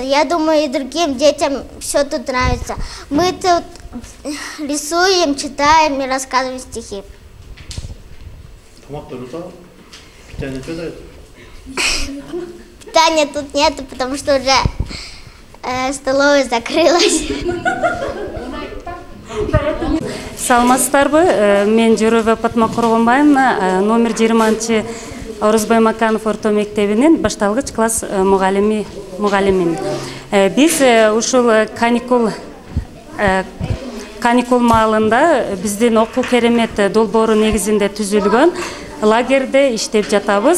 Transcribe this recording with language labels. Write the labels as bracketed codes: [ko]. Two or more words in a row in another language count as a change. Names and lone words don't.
[ru] Я думаю, и другим детям все тут нравится. Мы тут рисуем, читаем и рассказываем стихи. Питания тут нету, потому что уже столовая закрылась. [ky] Саламатсыздарбы, мен Жүрөбө Патма Кургунбаевна, номер 20 Орузбай Маканов орто мектебинин башталгыч класс мугалимин. Биз ушул каникул маалында биздин окуу керемет долбоору негизинде түзүлгөн лагерде иштеп жатабыз.